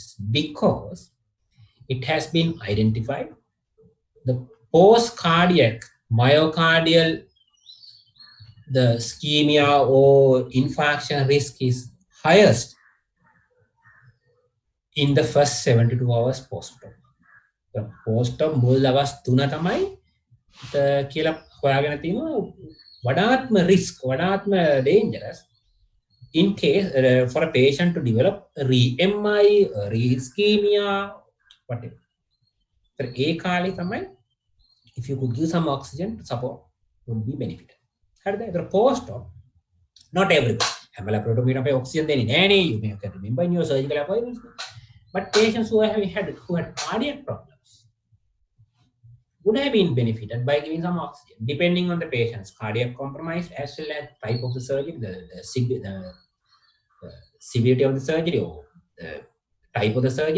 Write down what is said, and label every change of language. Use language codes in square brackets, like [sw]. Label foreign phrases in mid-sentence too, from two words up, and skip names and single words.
[en] Because it has been identified, the post-cardiac myocardial, the ischemia or infarction risk is highest in the first 72 hours post-op. post of [si] මුල් දවස් 3 තමයි කියලා හොයාගෙන තිනවා වඩාත්ම [en] risk වඩාත්ම dangerous in case for a patient to develop re-MI, re-ischemia, whatever. So [si] ඒ කාලේ තමයි [en] if you could give some oxygen support would be benefited. [si] හරිද? [en] ඒතර post op not everybody. [si] හැම laparoscopy අපේ oxygen දෙන්නේ නෑනේ. [en] You may have remember in your surgical appointments. But patients who had cardiac problems would have been benefited by giving some oxygen, depending on the patient's cardiac compromise as well as type of the surgery, the severity of the surgery or the type of the surgery.